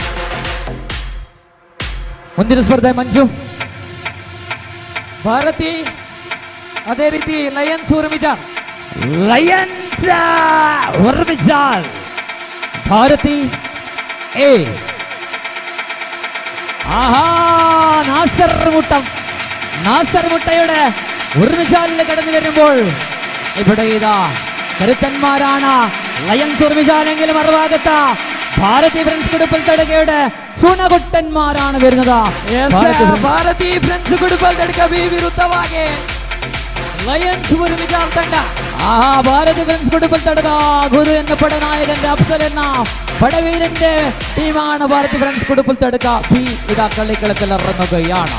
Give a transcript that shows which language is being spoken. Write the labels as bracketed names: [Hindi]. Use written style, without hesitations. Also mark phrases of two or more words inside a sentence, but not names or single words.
[Kannada] ಮುಂದಿನ ಸ್ಪರ್ಧೆ ಮಂಜು ಭಾರತಿ, ಅದೇ ರೀತಿ ಲಯನ್ಸ್ ಉರ್ಮಿಜಾಲ್. ಭಾರತಿ ಎ. [Malayalam] ആഹാ, നാസർ മുട്ടയുടെ ഉർമിജാലിൽ കടന്നു വരുമ്പോൾ ഇവിടെ കരുത്തന്മാരാണ് ലയൺസ് ഉർമിജാലെങ്കിലും മറുഭാഗത്ത് ഭാരതി ഫ്രണ്ട്സ് കുടുംബൽ തടുകയുടെ ചുണകുട്ടന്മാരാണ് വരുന്നത്. [Kannada] ಭಾರತಿ ಫ್ರೆಂಡ್ಸ್ ಕುಡುಪಲ್ ತಡಕ ವಿರುದ್ಧವಾಗಿ ಲಯನ್ಸ್ ಉರ್ಮಿಜಾಲ್ ತಂಡ. [Malayalam] ആഹാ, ഭാരതി ഫ്രണ്ട്സ് കുടുംബൽ തടുക ഗുരു എന്ന പടനായകന്റെ അഫ്സൽ എന്ന പടവീരന്റെ ടീമാണ് ഭാരതി ഫ്രണ്ട്സ് കുടുംബൽ തടുക. കളിക്കളത്തിൽ ഇറങ്ങുകയാണ്.